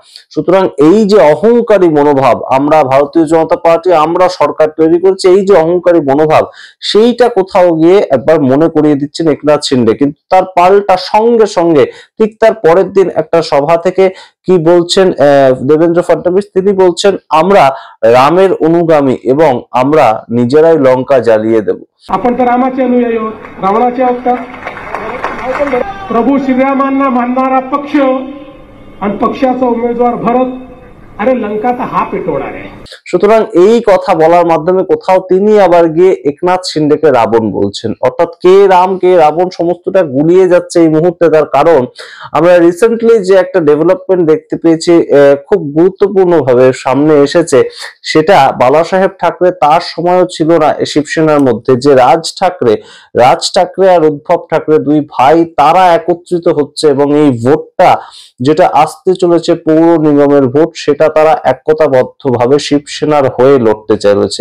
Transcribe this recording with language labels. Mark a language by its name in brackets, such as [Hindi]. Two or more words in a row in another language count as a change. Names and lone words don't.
[Bangla] সুতরাং এই যে অহংকারী মনোভাব, আমরা ভারতীয় জনতা পার্টি আমরা সরকার তৈরি করছি, এই যে অহংকারী মনোভাব সেইটা কোথাও গিয়ে একবার মনে করিয়ে দিচ্ছেন একনাথ শিন্ডে। কিন্তু তার পাল্টা সঙ্গে সঙ্গে ঠিক তার পরের দিন একটা সভা থেকে কি বলছেন দেবেন্দ্র ফডনবিস, তিনি বলছেন আমরা রামের অনুগামী এবং আমরা নিজেরাই লঙ্কা জ্বালিয়ে দেব। [Marathi] आपण तर रामाचे अनुयायी आहोत, रावणाचे आहोत का? प्रभू श्रीरामांना मानणारा पक्ष आणि पक्षाचा उमेदवार भरत, अरे लंका तर हा पेटवणार आहे। [Bangla] সুতরাং এই কথা বলার মাধ্যমে কোথাও তিনি আবার গিয়ে একনাথ শিন্ডেকে রাবণ বলছেন, অর্থাৎ কে রাম কে রাবণ সমস্তটা গুলিয়ে যাচ্ছে এই মুহূর্তে। তার কারণ আমরা রিসেন্টলি যে একটা ডেভেলপমেন্ট দেখতে পেয়েছি খুব গুরুত্বপূর্ণ ভাবে সামনে এসেছে, সেটা বালাসাহেব ঠাকরে তার সময়ও ছিল না শিবসেনার মধ্যে, যে রাজ ঠাকরে আর উদ্ধব ঠাকরে দুই ভাই তারা একত্রিত হচ্ছে এবং এই ভোটটা যেটা আসতে চলেছে পৌর নিগমের ভোট, সেটা তারা একতাবদ্ধ ভাবে শিবসেনার হয়ে লড়তে চলেছে।